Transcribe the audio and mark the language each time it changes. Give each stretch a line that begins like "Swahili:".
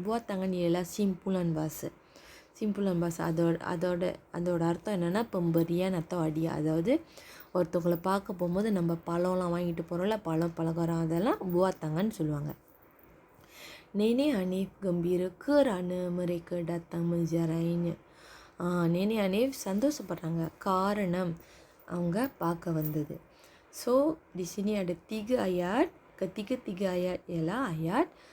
Malay: Buah tangan ialah simpulan bahasa.
Tamil: Simpulan bahasa அதோட அர்த்தம் என்னென்னா பம்பரியான் atau அடியா. அதாவது ஒருத்தவங்களை பார்க்க போகும்போது நம்ம பழம்லாம் வாங்கிட்டு போகிறோம்ல, பழம் பலகாரம், அதெல்லாம் buah tangan சொல்லுவாங்க.
Malay: Nenek Hanif gembira kerana mereka datang menziarahinya.
Tamil: Nenek Hanif சந்தோஷப்படுறாங்க காரணம் அவங்க பார்க்க வந்தது. So
Malay: di sini ada 3 ayat. Ketiga-tiga ayat ialah ayat